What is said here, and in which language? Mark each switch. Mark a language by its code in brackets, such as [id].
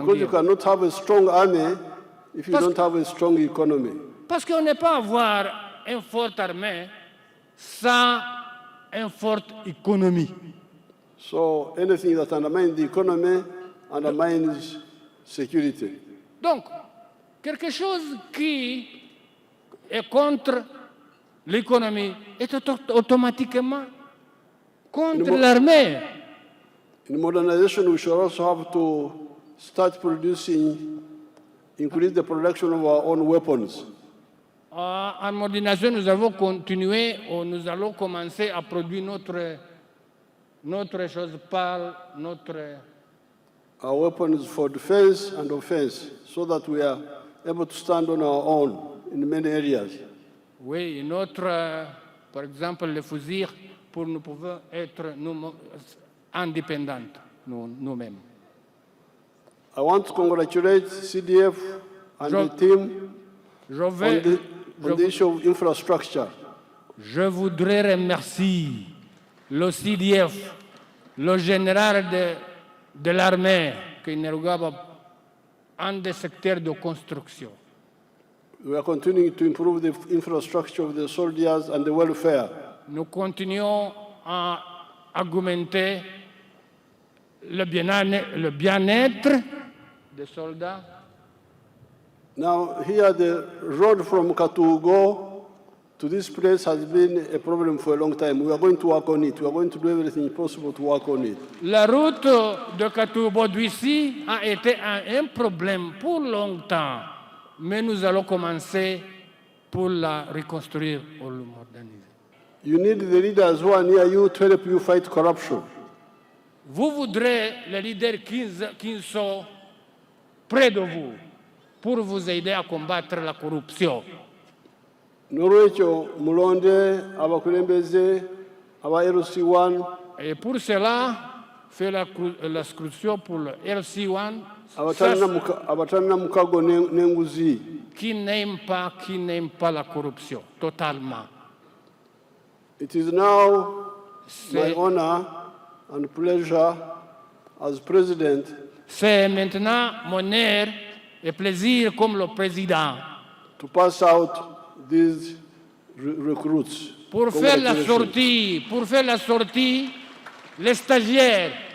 [en] because you cannot have a strong army if you don't have a strong economy. [fr] Parce qu'on ne peut pas avoir une forte armée sans une forte économie. [en] So anything that undermines the economy undermines security. [fr] Donc, quelque chose qui est contre l'économie est automatiquement contre l'armée. [en] In modernization, we should also have to start producing, increase the production of our own weapons. [fr] En modernisation, nous allons continuer, nous allons commencer à produire notre chose parle, notre... [en] Our weapon is for defense and offense, so that we are able to stand on our own in many areas. [fr] Oui, notre, par exemple, le fusil, pour nous pouvons être indépendants, nous-mêmes. [en] I want to congratulate CDF and the team on the issue of infrastructure. [fr] Je voudrais remercier le CDF, le général de l'armée, qui nous regarde en des secteurs de construction. [en] We are continuing to improve the infrastructure of the soldiers and the welfare. [fr] Nous continuons à augmenter le bien-être des soldats. [en] Now, here the road from Katugo to this place has been a problem for a long time. We are going to work on it. We are going to do everything possible to work on it. [fr] La route de Katubo d'ici a été un problème pour longtemps, mais nous allons commencer pour la reconstruire ou la moderniser. [en] You need the leaders who are near you to help you fight corruption. [fr] Vous voudrez les leaders qui sont près de vous pour vous aider à combattre la corruption. [lg] Norwecho mulonde abakulembeze aba LC1 [fr] Et pour cela, fait l'inscription pour le LC1 [lg] abatalina mukago n'enguzi. [fr] qui n'aime pas la corruption totalement. [en] It is now my honor and pleasure as president [fr] C'est maintenant mon honneur et plaisir comme le président [en] to pass out these recruits. [fr] pour faire la sortie, les stagiaires.